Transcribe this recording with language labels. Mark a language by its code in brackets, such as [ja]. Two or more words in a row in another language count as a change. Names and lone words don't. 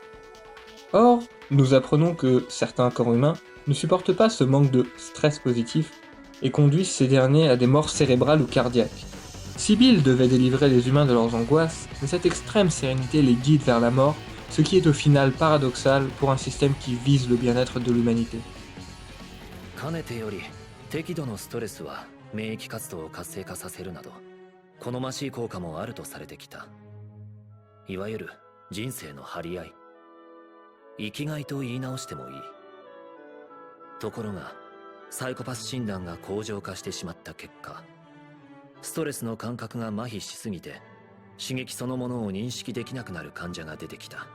[fr] Or, nous apprenons que certains corps humains ne supportent pas ce manque de stress positif et conduisent ces derniers à des morts cérébrales ou cardiaques. Sibyl devait délivrer les humains de leurs angoisses, mais cette extrême sérénité les guide vers la mort, ce qui est au final paradoxal pour un système qui vise le bien-être de l'humanité. [ja] かねてより適度のストレスは免疫活動を活性化させるなど好ましい効果もあるとされてきた。いわゆる人生の張り合い、生きがいと言い直してもいい。ところがサイコパス診断が向上化してしまった結果、ストレスの感覚が麻痺しすぎて刺激そのものを認識できなくなる患者が出てきた。